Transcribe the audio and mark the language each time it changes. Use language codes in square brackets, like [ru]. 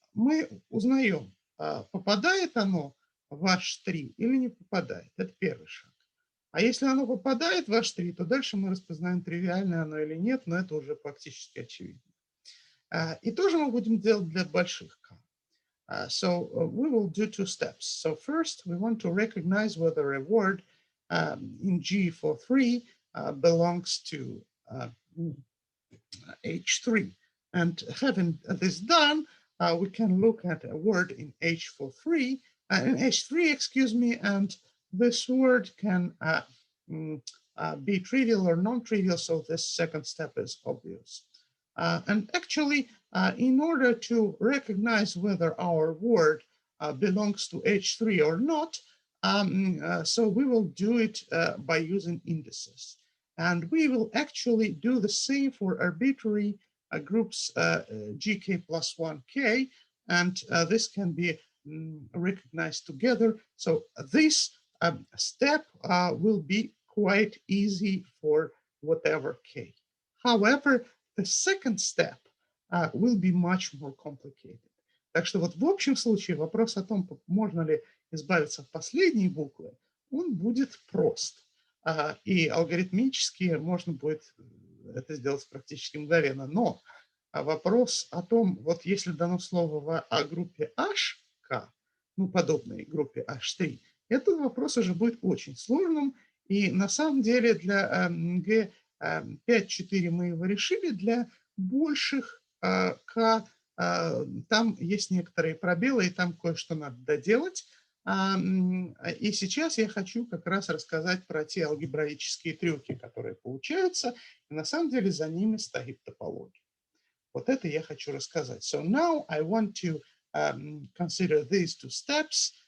[ru] Мы узнаем, попадает оно в H3 или не попадает. Это первый шаг. А если оно попадает в H3, то дальше мы распознаем, тривиальное оно или нет, но это уже практически очевидно. И тоже мы будем делать для больших K. [en] So we will do 2 steps. So first, we want to recognize whether a word in G for 3 belongs to H3. And having this done, we can look at a word in H3, excuse me, and this word can be trivial or non-trivial, so this second step is obvious. And actually, in order to recognize whether our word belongs to H3 or not, so we will do it by using indices. And we will actually do the same for arbitrary groups GK plus 1K, and this can be recognized together. So this step will be quite easy for whatever K. However, the second step will be much more complicated. [ru] Так что вот в общем случае вопрос о том, можно ли избавиться от последней буквы, он будет прост. И алгоритмически можно будет это сделать практически мгновенно. Но вопрос о том, вот если дано слово о группе HK, ну, подобной группе H3, этот вопрос уже будет очень сложным. И на самом деле для G5.4 мы его решили, для больших K там есть некоторые пробелы, и там кое-что надо доделать. И сейчас я хочу как раз рассказать про те алгебраические трюки, которые получаются, и на самом деле за ними стоит топология. Вот это я хочу рассказать. [en] So now I want to consider these two steps.